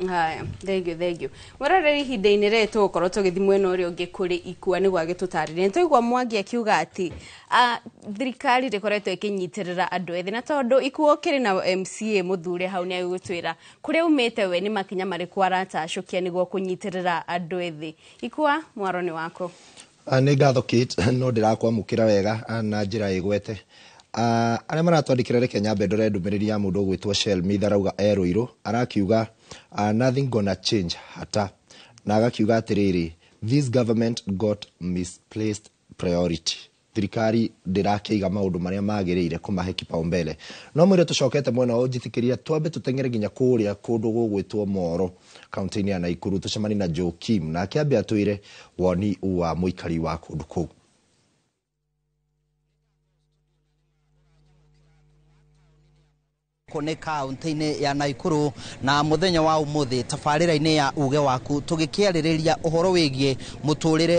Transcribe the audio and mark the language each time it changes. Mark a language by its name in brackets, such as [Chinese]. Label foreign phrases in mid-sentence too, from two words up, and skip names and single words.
[Kikuyu] haya [English] thank you [Kikuyu] mwaroreri ihinda-inĩ rĩtũ gũkorwo tũgĩthiĩ mwena ũrĩa ũngĩ kũrĩ ikua nĩguo agĩtũtarĩria nĩtũigua Mwangi akiuga atĩ thirikari rĩkoretwo ĩkĩnyitĩrĩra andũ ethĩ na tondũ ikuo kĩrĩ na MCA mũthure hau nĩ agũtwĩra kũrĩa umĩte we nĩ makinya marĩkũ aratacũkia nĩguo kũnyitĩrĩra andũ ethĩ ikua mwaro nĩ wako nĩ ngatho Kate no ndĩrakwamũkĩra wega na njĩra ĩgwete arĩa maratwandĩkĩra reke nyambe ndore ndũmĩrĩri ya mũndũ ũgwĩtwo Shell Mitharauga Erũirũ arakiuga [English] nothing gonna change [Kikuyu] hata na agakiuga atĩrĩrĩ [English] this government got misplaced priority [Kikuyu] thirikari ndĩrakĩiga maũndũ marĩa magĩrĩire kũmahe kipaumbele no mwĩre tũcokete mwena wa ũnjĩtĩkĩria twambe tũtengere nginya kũrĩa kũndũ gũgwĩtwo Moro kaunti-inĩ ya Naikuru tũcemani na Joe Kim na akĩambia atwĩre woni wa mũikari wa kũndũ kũu kone kaunti-inĩ ya Naikuru na muthenya wa umuthi tabarĩra-inĩ ya uge waku tũgĩkĩarĩrĩria ũhoro wĩgiĩ mũtũrĩre